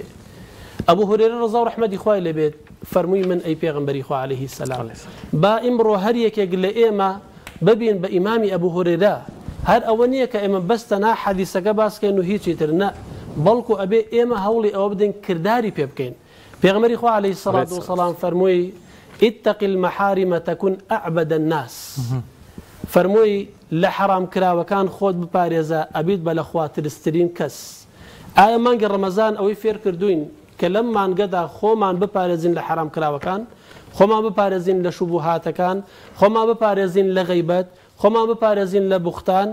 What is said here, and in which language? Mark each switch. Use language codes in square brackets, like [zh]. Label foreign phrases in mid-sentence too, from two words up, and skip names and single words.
[ckb] ئەبوو هورەیرە ڕەزا و ڕەحمەتی خوای لەبێت فەرمووی من ئەی پێغەمبەری خوا [ar] عەلەیهی سەلام [ckb] با ئیمڕۆ هەر یەکێک لە ئێمە ببین بە ئیمامی ئەبوو هورەیرە، هەر ئەوە نییە کە ئێمە بەستەنا حەدیسەکە باسکەین و هیچی تر نە، بەڵکو ئەبێ ئێمە هەوڵی ئەوە بدەین کردداری پێ بکەین. پێغەمبەری خوا [ar] عەلەیهی سەڵات وسەلام [ckb] فەرمووی [ar] اتق المحارم تكن أعبد الناس. [ckb] فەرمووی لە حەرام کراوەکان خۆت بپارێزە ئەبیت بە لە خوا ترسترین کەس. ئایا مانگی ڕەمەزان ئەوەی فێر کردوین کە لەم مانگەدا خۆمان بپارێزین لە حەرام کراوەکان، خۆمان بپارێزین لە شوبوهاتەکان، خۆمان بپارێزین لە غەیبەت، خۆمان بپارێزین لە بوختان.